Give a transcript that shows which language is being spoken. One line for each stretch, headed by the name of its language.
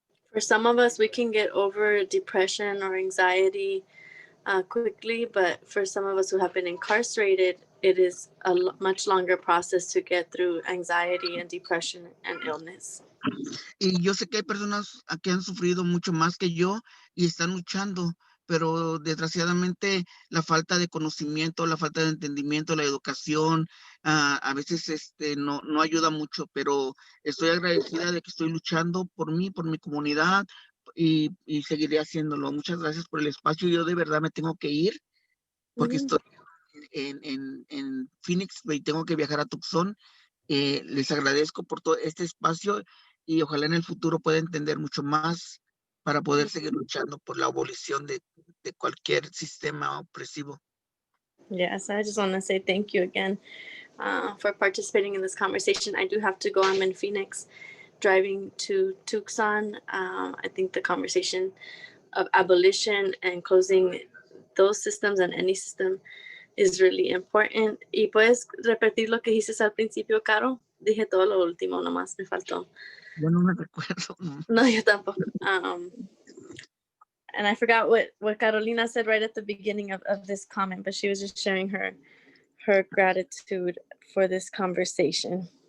English: For some of us, we can get over depression or anxiety quickly, but for some of us who have been incarcerated, it is a much longer process to get through anxiety and depression and illness.
Spanish: Y yo sé que hay personas que han sufrido mucho más que yo y están luchando, pero desgraciadamente la falta de conocimiento, la falta de entendimiento, la educación, a veces no ayuda mucho, pero estoy agradecida de que estoy luchando por mí, por mi comunidad y seguiré haciéndolo. Muchas gracias por el espacio. Yo de verdad me tengo que ir porque estoy en Phoenix y tengo que viajar a Tucson. Les agradezco por todo este espacio y ojalá en el futuro pueda entender mucho más para poder seguir luchando por la abolición de cualquier sistema opresivo.
English: Yes, I just want to say thank you again for participating in this conversation. I do have to go. I'm in Phoenix, driving to Tucson. I think the conversation of abolition and closing those systems and any system is really important.
Spanish: ¿Y puedes repetir lo que dices al principio, Caro? Dije todo lo último, nomás me faltó. Yo no me recuerdo. No, yo tampoco.
English: And I forgot what Carolina said right at the beginning of this comment, but she was just sharing her gratitude for this conversation.